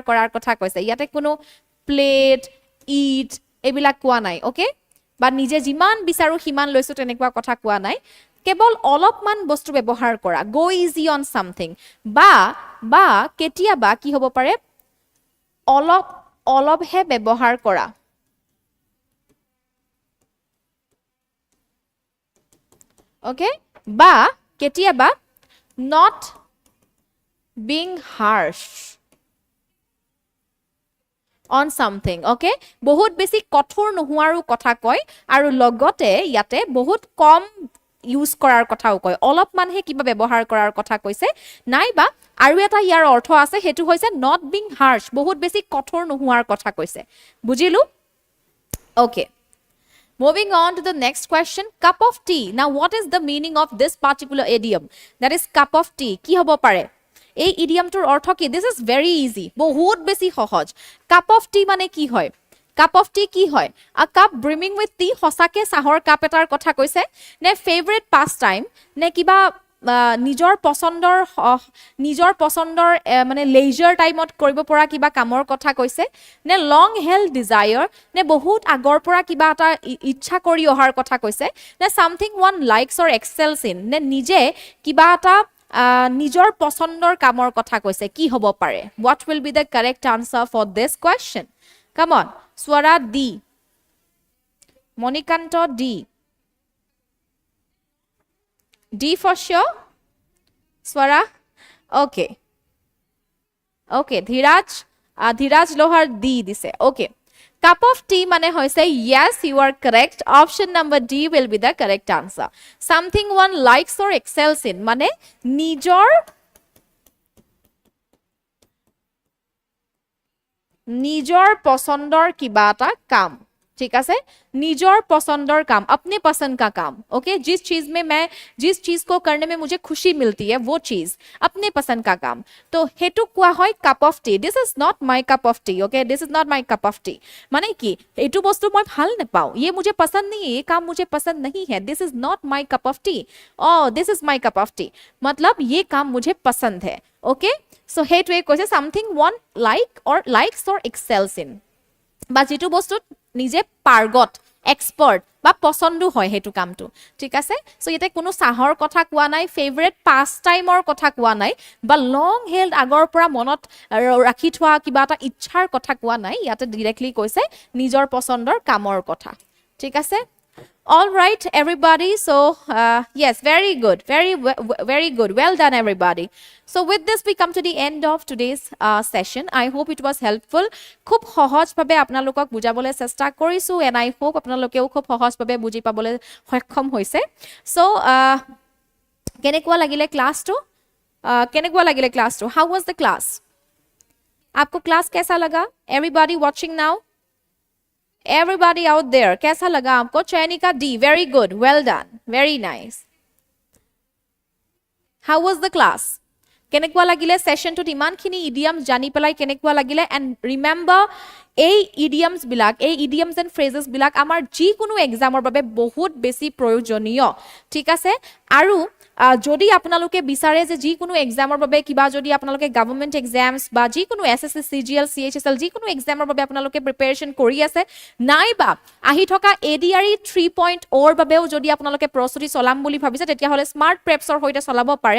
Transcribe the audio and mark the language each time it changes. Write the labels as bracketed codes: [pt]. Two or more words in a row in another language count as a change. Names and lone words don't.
[as] কৰাৰ কথা কৈছে ইয়াতে কোনো প্লেট ইট এইবিলাক কোৱা নাই ওকে বা নিজে যিমান বিচাৰো সিমান লৈছো তেনেকুৱা কথা কোৱা নাই কেৱল অলপমান বস্তু ব্যৱহাৰ কৰা [en] go easy on something [as] বা কেতিয়াবা কি হ'ব পাৰে অলপহে ব্যৱহাৰ কৰা okay বা কেতিয়াবা [en] not being harsh on something [as] okay বহুত বেছি কঠোৰ নোহোৱাৰো কথা কয় আৰু লগতে ইয়াতে বহুত কম ইউজ কৰাৰ কথাও কয় অলপমানহে কিবা ব্যৱহাৰ কৰাৰ কথা কৈছে নাইবা আৰু এটা ইয়াৰ অৰ্থ আছে হেতু হৈছে [en] not being harsh [as] বহুত বেছি কঠোৰ নোহোৱাৰ কথা কৈছে বুজিলো [en] okay Moving on to the next question, cup of tea. Now, what is the meaning of this particular idiom? That is cup of tea. [as] কি হ'ব পাৰে? এই idiom টোৰ অৰ্থ কি? [en] This is very easy. [as] বহুত বেছি সহজ. [en] Cup of tea [as] মানে কি হয়? [en] Cup of tea [as] কি হয়? [en] A cup brimming with tea [as] হ'ছাকে সাহৰ cup এটাৰ কথা কৈছে? Ne [en] favorite pastime? [as] নে কিবা নিজৰ পছন্দৰ মানে [en] leisure time [as] কৰিব পৰা কিবা কামৰ কথা কৈছে নে [en] long held [as] ডিজায়াৰ নে বহুত আগৰ পৰা কিবা এটা ইচ্ছা কৰি অহাৰ কথা কৈছে নে [en] something one likes or excels in [as] নে নিজে কিবা এটা নিজৰ পছন্দৰ কামৰ কথা কৈছে কি হ'ব পাৰে [en] what will be the correct answer for this question come on swara d monikanto D for sure? Swara? Okay. [as] Okay, Dhiraj Lohar D dise. [en] Okay. Cup of tea [as] মানে হৈছে [en] yes you are correct option number D will be the correct answer something one likes or excels in [as] মানে নিজৰ পছন্দৰ কিবাটো কাম [hi] ठीक है [as] নিজৰ পছন্দৰ কাম [hi] अपने पसंद का काम ओके जिस चीज को करने में मुझे खुशी मिलती है वो चीज अपने पसंद का काम तो [as] হেতু কোৱা হয় [en] cup of tea this is not my cup of tea okay this is not my cup of tea [hi] माने कि [as] এটো বস্তু মই ভাল নাপাও [hi] ये मुझे पसंद नहीं है ये काम मुझे पसंद नहीं है [en] this is not my cup of tea o this is my cup of tea [hi] मतलब ये काम मुझे पसंद है [en] okay so [as] हेतु কৈছে [en] something one like or likes or excels in [as] বা যেটো বস্তু নিজে পাৰ্গত এক্সপাৰ্ট বা পছন্দ হয় হেতু কামটো ঠিক আছে সো ইয়াতে কোনো সাহৰ কথা কোৱা নাই [en] favorite pastime [as] কথা কোৱা নাই বা [en] long held [as] আগৰ পৰা মনত ৰাখি থোৱা কিবা এটা ইচ্ছাৰ কথা কোৱা নাই ইয়াতে ডাইৰেক্টলি কৈছে নিজৰ পছন্দৰ কামৰ কথা ঠিক আছে [en] All right, everybody. So, yes, very good. Very good. Well done, everybody. So, with this, we come to the end of today's session. I hope it was helpful. [as] Khub সহজ ভাবে আপোনালোকক বুজাবলৈ চেষ্টা কৰিছো [en] and I hope [as] আপোনালোকেও খুব সহজ ভাবে বুজি পাবলৈ সক্ষম হৈছে. So, কেনেকুৱা লাগিলে ক্লাসটো? [en] How was the class? [hi] आपको क्लास कैसा लगा? [en] Everybody watching now? Everybody out there, [hi] कैसा लगा आपको? [en] चयनिका D, very good, well done, very nice. How was the class? [as] কেনেকুৱা লাগিলে সেশনটোত ইমানখিনি ইডিয়ামছ জানি পেলাই কেনেকুৱা লাগিলে [en] and remember [as] এই ইডিয়মছ বিলাক, এই [en] idioms and phrases [as] বিলাক আমাৰ যিকোনো এক্সামৰ বাবে বহুত বেছি প্ৰয়োজনীয়, ঠিক আছে। আৰু যদি আপোনালোকে বিচাৰে যে যিকোনো এক্সামৰ বাবে কিবা যদি আপোনালোকে [en] government exams [as] বা যিকোনো SSC, CGL, CHSL যিকোনো এক্সামৰ বাবে আপোনালোকে প্ৰিপেৰেশ্যন কৰি আছে, নাইবা আহি থকা ADRE 3.0ৰ বাবেও যদি আপোনালোকে প্ৰস্তুতি চলাম বুলি ভাবিছে, তেতিয়াহ'লে স্মাৰ্ট প্ৰেপছৰ সৈতে চলাব পাৰে।